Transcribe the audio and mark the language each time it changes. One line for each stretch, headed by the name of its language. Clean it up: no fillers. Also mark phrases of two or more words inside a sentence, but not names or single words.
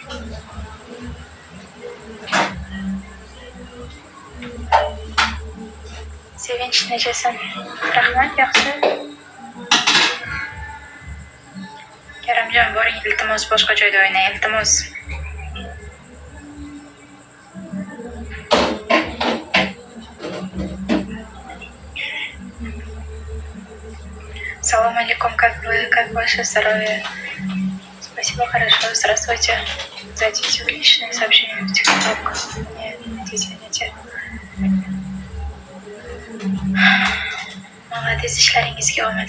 Uzbek: Sevinch nechasan? Rahmat, yaxshi. Karamjon, boring, iltimos boshqa joyda o'ynang, iltimos.
Russian: Салам алейкум, как вы, как ваше здоровье? Спасибо, хорошо, здравствуйте. Зайдите в личные сообщения в ТикТок. Нет, извините. Молодец,
Uzbek: ishlaringizga omad.